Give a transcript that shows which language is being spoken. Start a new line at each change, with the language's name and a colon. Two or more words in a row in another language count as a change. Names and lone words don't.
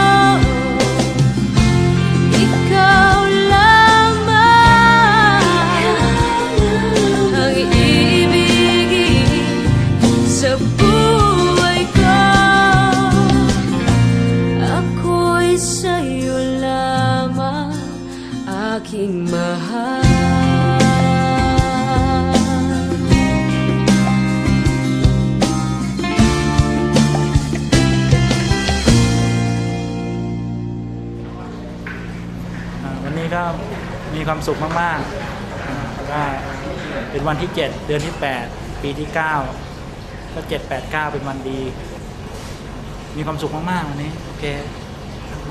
Filipino: Ikaw lamang ang ibigin sa buhay ko. Ako'y sa'yo lamang, aking mahal.
Thai: วันนี้ก็มีความสุขมากๆก็เป็นวันที่ 7 เดือนที่ 8 ปีที่ 9 ก็ 7, 8, 9 เป็นวันดี มีความสุขมากๆวันนี้โอเคครับผม